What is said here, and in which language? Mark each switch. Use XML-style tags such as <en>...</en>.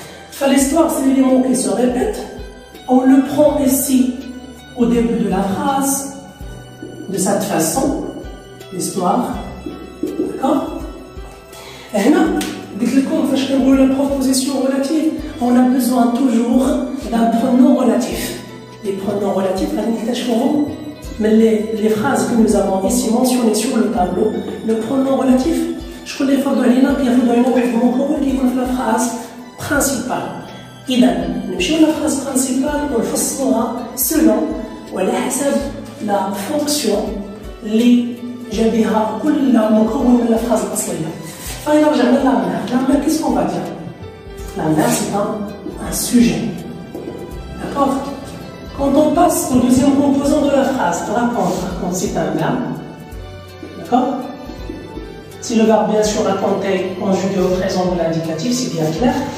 <fr>فالhistoire c'est l'élément qui se répète. On le prend ici au début de la phrase de cette façon, l'histoire. D'accord?</fr> <ar>هنا قلت لكم فاش كنقولوا</ar> <fr>la proposition relative, on a besoin toujours d'un pronom relatif. Les pronoms relatifs,</fr> <ar>غادي نكتشفوهم من</ar> <fr>les phrases que nous avons ici mentionnées sur le tableau. Le pronom relatif,</fr> <ar>شكون اللي يفرضوا علينا؟ كيفرضوا علينا واحد المكون كيكون في</ar> <fr>la phrase principale.</fr> <ar>إذا نمشيو</ar> <fr>la phrase principale</fr> <ar>ونفصلوها selon وعلى حسب la fonction اللي جا بها كل مكون من la phrase الأصلية.</ar> <fr>فإذا رجعنا la mère, qu'est-ce qu'on va dire? La mère, c'est un sujet. D'accord? Quand on passe au deuxième composant de la phrase, raconte, c'est un verbe. D'accord? Si le verbe, bien sûr, raconter, conjugué au présent de l'indicatif, c'est bien clair.</fr>